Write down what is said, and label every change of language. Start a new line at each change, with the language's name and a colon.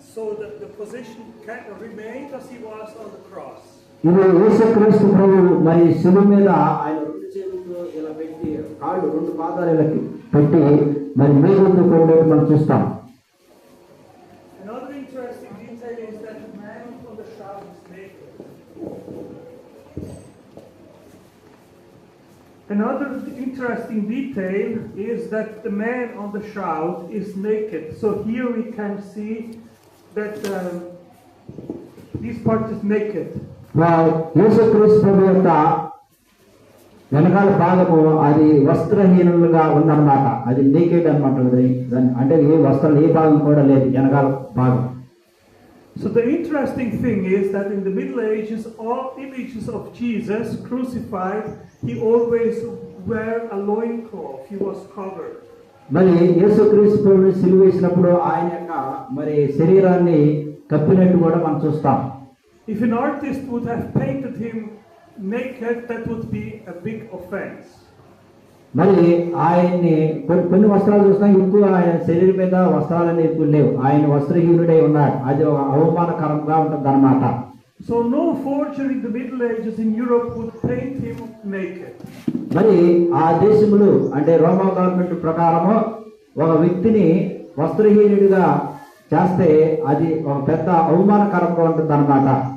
English: So the position can remain as he was on the cross.
Telugu: ఇది యేసుక్రీస్తు ప్రభు మరి శిలువ మీద ఆయన రెండు చేతులతో ఇలా పెట్టి కాళ్ళు రెండు పాదాలు ఇలా పెట్టి మరి మేకులతో కొట్టినట్టు మనం చూస్తాం.
English: Another interesting detail is that the man on the shroud is naked. Another interesting detail is that the man on the shroud is naked. So here we can see that this part is naked.
Telugu: యేసుక్రీస్తు ప్రభు యొక్క వెనకాల భాగము అది వస్త్రహీనులుగా ఉందన్నమాట. అది naked అన్నమాట. అంటే ఏ వస్త్రాలు ఏ భాగం కూడా లేదు వెనకాల భాగం.
English: So the interesting thing is that in the Middle Ages, all images of Jesus crucified, he always wear a loincloth. He was covered.
Telugu: మరి యేసుక్రీస్తు ప్రభువుని సిలువ వేసినప్పుడు ఆయన యొక్క మరి శరీరాన్ని కప్పినట్టు కూడా మనం చూస్తాం.
English: If an artist would have painted him naked, that would be a big offense.
Telugu: మరి ఆయన్ని కొన్ని వస్త్రాలు చూసినా ఎక్కువ ఆయన శరీరం మీద వస్త్రాలని ఎక్కువ లేవు. ఆయన వస్త్రహీనుడై ఉన్నాడు. అది అవమానకరంగా ఉంటుంది అన్నమాట.
English: So no forger in the Middle Ages in Europe would paint him naked.
Telugu: మరి ఆ దేశములు అంటే రోమా గవర్నమెంట్ ప్రకారము ఒక వ్యక్తిని వస్త్రహీనుడిగా చేస్తే అది ఒక పెద్ద అవమానకరంగా ఉంటుంది అన్నమాట.